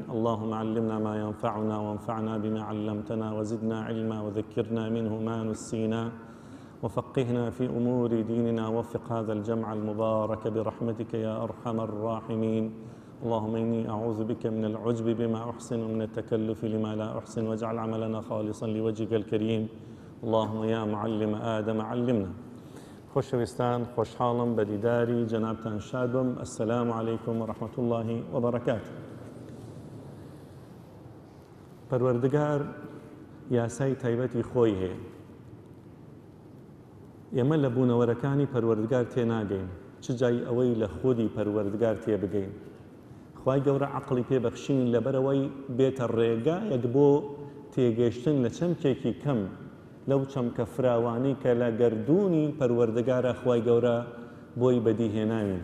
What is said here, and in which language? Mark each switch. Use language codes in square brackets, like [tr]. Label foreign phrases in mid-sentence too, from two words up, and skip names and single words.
[ar] اللهم علمنا ما ينفعنا وانفعنا بما علمتنا وزدنا علما وذكرنا منه ما نسينا وفقهنا في أمور ديننا. وفق هذا الجمع المبارك برحمتك يا أرحم الراحمين. اللهم إني أعوذ بك من العجب بما أحسن ومن التكلف لما لا أحسن، واجعل عملنا خالصا لوجهك الكريم. اللهم يا معلم آدم علمنا. [ckb] خۆشەویستان، خۆشحاڵم بە دیداری جەنابتان شاد بم. [ar] السلام عليكم ورحمة الله وبركاته. [ckb] پەروەردگار یاسای تایبەتی خۆی هەیە. ئێمە لە بوونەوەرەکانی پەروەردگار تێناگەین، چ جای ئەوەی لە خودی پەروەردگار تێبگەین. خوای گەورە عەقڵی پێبەخشین لەبەرەوەی بێتە ڕێگایەک بۆ تێگەیشتن لە چەمکێکی کەم لەو چەمکە فراوانی کە لە گەردوونی پەروەردگارە خوای گەورە بۆی بەدیهێناوین.